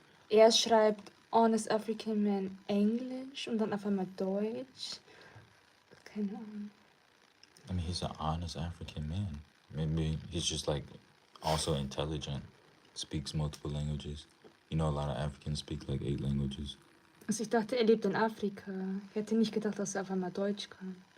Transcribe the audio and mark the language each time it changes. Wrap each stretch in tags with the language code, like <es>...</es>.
<de>Er schreibt Honest African Man Englisch und dann auf einmal Deutsch. Keine Ahnung.</de> <en>I mean, he's an honest African man. Maybe he's just like also intelligent. Speaks multiple languages. You know, a lot of Africans speak like 8 languages.</en> <de>Also ich dachte, er lebt in Afrika. Ich hätte nicht gedacht, dass er auf einmal Deutsch kann.</de>